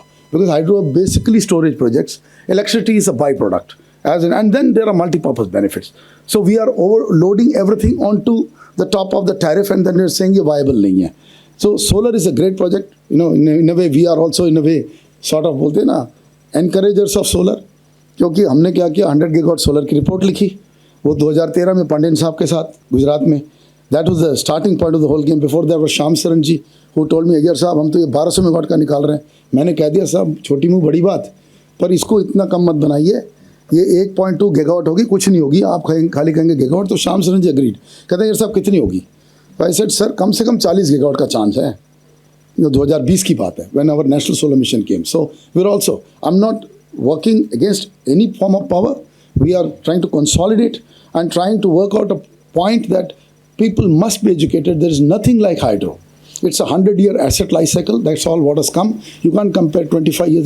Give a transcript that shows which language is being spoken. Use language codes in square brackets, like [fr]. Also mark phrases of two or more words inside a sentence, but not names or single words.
[en] Because hydro are basically storage projects. Electricity is a byproduct. And then there are multi-purpose benefits. So we are overloading everything onto the top of the tariff and then we're saying it's viable [hi] नहीं है. [en] So solar is a great project. You know, in a way, we are also in a way sort of [hi] बोलते ना [en] encouragers of solar. [hi] क्योंकि हमने क्या किया 100 [en] gigawatt solar [hi] की रिपोर्ट लिखी वो 2013 में पांडेन साहब के साथ गुजरात में. [en] That was the starting point of the whole game. Before there was Shyam Saran ji who told me, [hi] अगर साहब हम तो ये 1200 मेगावाट का निकाल रहे हैं. मैंने कह दिया साहब छोटी मुँह बड़ी बात, पर इसको इतना कम मत बनाइए. ये 1.2 गीगावाट होगी, कुछ नहीं होगी. आप खाली कहेंगे गीगावाट. तो श्याम सरन जी अग्रीड, कहते हैं यार साहब कितनी होगी. [en] I said sir [hi] कम से कम 40 गीगावाट का चांस है. 2020 की बात है, [en] when our national solar mission came. So we're also, I'm not working against any form of power. We are trying to consolidate and trying to work out a point that people must be educated. There is nothing like hydro. It's a 100-year asset life cycle. That's all what has come. You can't compare 25 years.